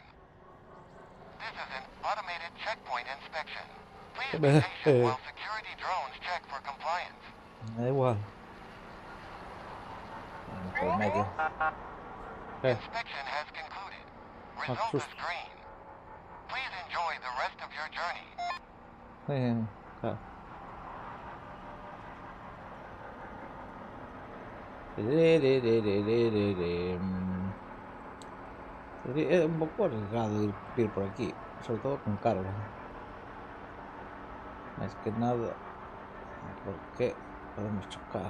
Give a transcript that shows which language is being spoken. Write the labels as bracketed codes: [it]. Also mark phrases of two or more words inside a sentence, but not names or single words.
[en] This is an automated checkpoint inspection. Please be patient while security drones check for compliance. [es] Me da igual. Por medio. [en] Inspection has concluded. Result is green. Please enjoy the rest of your journey. [es] Claro. Es un poco arriesgado ir por aquí, sobre todo con carga. Es que nada, porque podemos chocar.